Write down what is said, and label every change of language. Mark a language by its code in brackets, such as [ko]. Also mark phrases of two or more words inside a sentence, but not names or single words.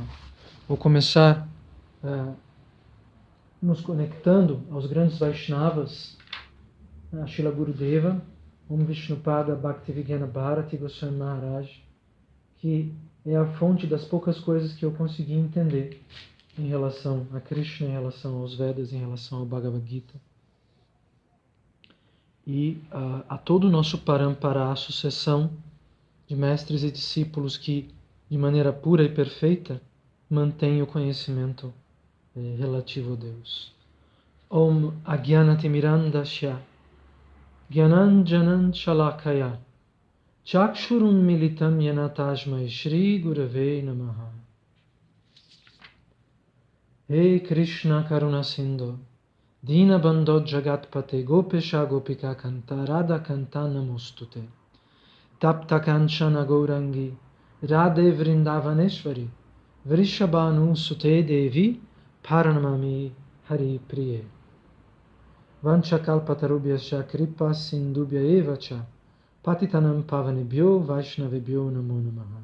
[pt] Vou começar nos conectando aos grandes Vaishnavas, a Srila Gurudeva, Om Vishnupada Bhaktivedanta Bharati Goswami Maharaj, que é a fonte das poucas coisas que eu consegui entender em relação a Krishna, em relação aos Vedas, em relação ao Bhagavad Gita. E a todo o nosso parampara, a sucessão de mestres e discípulos que, de maneira pura e perfeita, mantém o conhecimento relativo a Deus. [sa] Om Agyanatimirandasya Gyananjanan Shalakaya Chakshurun Militam Yena Tasmai Shri Gurave Namaha. Hey Krishna Karuna Sindhu Dina Bandho Jagatpate Gopesha Gopika Kanta Radha Kanta Namostute Tapta Kanchana Gourangi Radhe Vrindavaneshwari Vrishabhanu Sute Devi Paranamami Hari Priye Vanchakalpatarubhyasya Kripa Sindubhya Evacha Patitanam Pavanebhyo Vaishnavebhyo Namo Namaha.